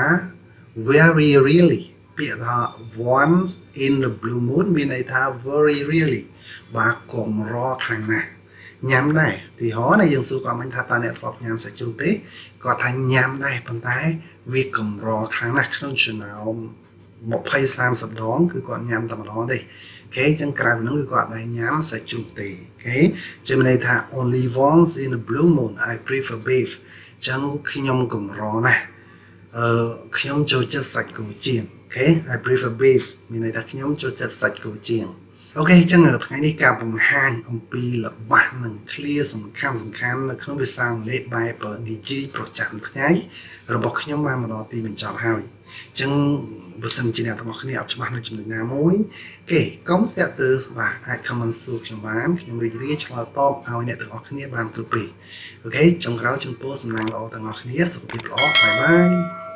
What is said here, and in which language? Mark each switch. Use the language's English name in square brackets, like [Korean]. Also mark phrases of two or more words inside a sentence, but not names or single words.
[English] very really [Khmer] ពាក្យថា [English] once in the blue moon [Khmer] មានន័យថា [English] very really [Khmer] បាទកម្រខ្លាំងណាស់ញ៉ាំដែរទីហោណាយើងសួរគាត់មិញថាតើអ្នកធ្លាប់ញ៉ាំសាច់ជ្រូកទេគាត់ថាញ៉ាំដែរប៉ុន្តែវាកម្រខ្លាំងណាស់ក្នុងចំណោម 20-30 ដងគឺគាត់ញ៉ាំតែម្ដងទេអូខេអញ្ចឹងក្រៅពីនោះគឺគាត់ដែរញ៉ាំសាច់ជ្រូកទេអូខេជាន័យថា [English] only once in a blue moon I prefer [Khmer] beef អញ្ចឹងខ្ញុំកម្រណាស់ខ្ញុំចូលចិត្តសាច់គោជាងអូខេ [English] I prefer beef [Khmer] មានន័យថាខ្ញុំចូលចិត្ត សាច់គោជាងអូខេអញ្ចឹងថ្ងៃនេះការបង្ហាញអំពីរបស់និង clear សំខាន់នៅក្នុងភាសាអង់គ្លេសបែបនិយាយប្រចាំថ្ងៃរបស់ខ្ញុំបានមកដល់ទីបញ្ចប់ហើយអញ្ចឹងបើសិនជាអ្នកទាំងអស់គ្នាអត់ច្បាស់នៅចំណុចណាមួយគេកុំស្ទាក់ទើរបាទអាច comment សួរខ្ញុំបានខ្ញុំរីករាយឆ្លើយតបឲ្យអ្នកទាំងអស់គ្នាបានគ្រប់ពេលអូខេចុងក្រោយជូនពរសំណាងល្អទាំងអស់គ្នាសុខភាពល្អបាយបាយ